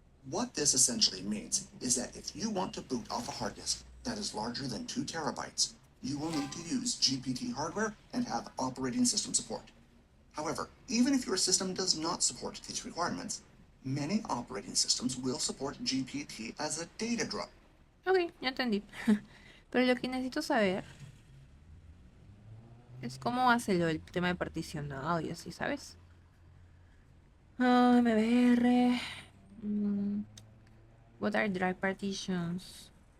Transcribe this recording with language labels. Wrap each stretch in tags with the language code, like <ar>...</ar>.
<en>What this essentially means is that if you want to boot off a hard disk that is larger than 2 terabytes, you will need to use GPT hardware and have operating system support. However, even if your system does not support these requirements, many operating systems will support GPT as a data drive.</en> <es>Ok, ya entendí. Pero lo que necesito saber es cómo hace lo del tema de particionado y así, ¿sabes? Ah, MBR.</es> <en>What are drive partitions?</en>